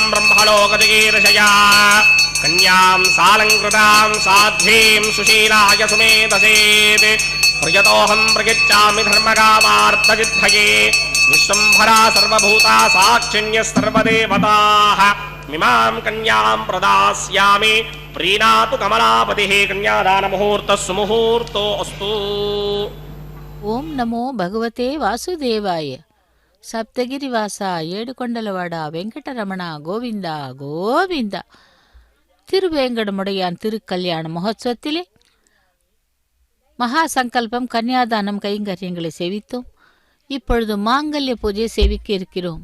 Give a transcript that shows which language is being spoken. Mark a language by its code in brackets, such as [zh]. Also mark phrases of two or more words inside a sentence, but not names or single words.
[sa] ब्रह्मलोकजिगीर्षया कन्यां सालङ्कृतां साध्वीं सुशीलाय सुमेधसेत् प्रयतोऽहं प्रयच्छामि धर्मकामार्थसिद्धये विश्वम्भरा सर्वभूता साक्षिण्यः सर्वदेवताः मिमां कन्यां प्रदास्यामि प्रीणातु कमलापतिः कन्यादानमुहूर्तः सुमुहूर्तो अस्तु। ओम नमो भगवते वासुदेवाय। [ta] சப்தகிரிவாசா, ஏடுகொண்டலவாட, வெங்கடரமணா, கோவிந்தா கோவிந்தா. திருவேங்கடமுடையான் திருக்கல்யாண மகோத்சவத்திலே மகா சங்கல்பம், கன்னியாதானம் கைங்கரியங்களை சேவித்தோம். இப்பொழுது மாங்கல்ய பூஜையை சேவிக்க இருக்கிறோம்.